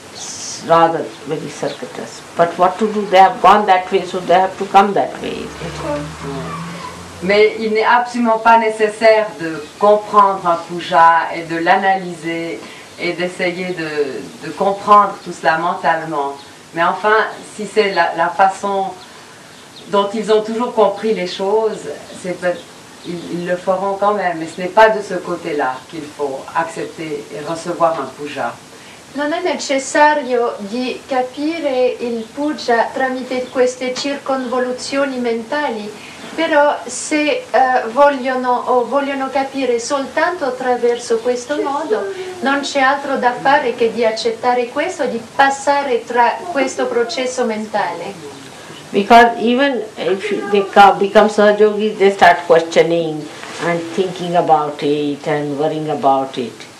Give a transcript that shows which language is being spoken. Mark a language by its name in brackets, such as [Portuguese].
[English] It's rather very circuitous. But what to do? They have gone that way, so they have to come that way. [French] Mais il n'est absolument pas nécessaire de comprendre un puja et de l'analyser et d'essayer de comprendre tout cela mentalement. Mais enfin, si c'est la façon dont ils ont toujours compris les choses, ils le feront quand même. Mais ce n'est pas de ce côté-là qu'il faut accepter et recevoir un puja. [Italian] Non è necessario di capire il puja tramite queste circonvoluzioni mentali, però se vogliono capire soltanto attraverso questo modo, non c'è altro da fare che di accettare questo, di passare tra questo processo mentale. [English] Because even if they become Sahajogis, they start questioning and thinking about it and worrying about it.